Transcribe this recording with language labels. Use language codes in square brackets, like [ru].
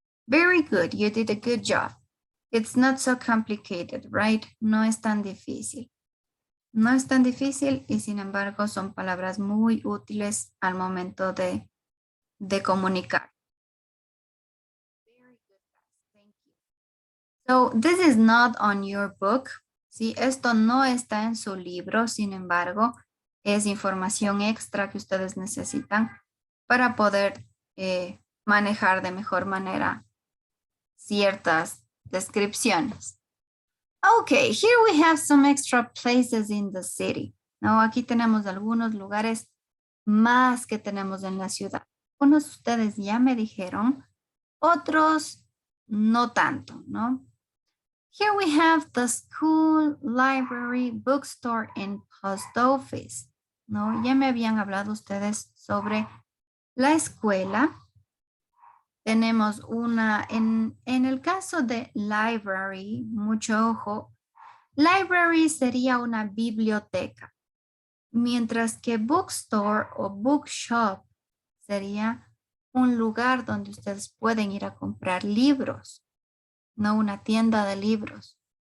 [en] Very good, you did a good job. It's not so complicated, right? [es] No es tan difícil. No es tan difícil y sin embargo son palabras muy útiles al momento de comunicar. [en] Very good, guys. Thank you. So this is not on your book. [es] ¿Sí? Esto no está en su libro, sin embargo, es información extra que ustedes necesitan para poder manejar de mejor manera ciertas descripciones. [en] Okay, here we have some extra places in the city. [es] ¿No? Aquí tenemos algunos lugares más que tenemos en la ciudad. Unos ustedes ya me dijeron, otros no tanto, ¿no? [en] Here we have the school, library, bookstore, and post office. [es] ¿No? Ya me habían hablado ustedes sobre la escuela. Tenemos una, en el caso de library, mucho ojo, library sería una biblioteca, mientras que bookstore o bookshop sería un lugar donde ustedes pueden ir a comprar libros, no una tienda de libros.